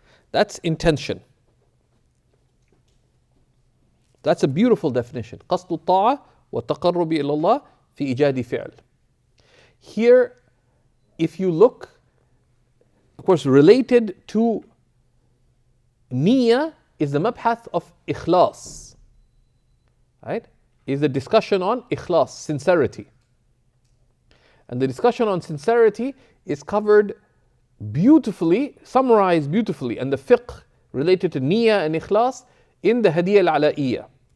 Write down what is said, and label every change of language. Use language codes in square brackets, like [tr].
[en] That's intention. That's a beautiful definition. [ar] قصد الطاعة والتقرب إلى الله في إيجاد فعل. [en] Here, if you look, of course, related to niyyah is the mabhath of ikhlas. Right? Is the discussion on ikhlas, sincerity. And the discussion on sincerity is covered beautifully, summarized beautifully, and the fiqh related to niyyah and ikhlas in the Hadiyah al-Ala'iyyah.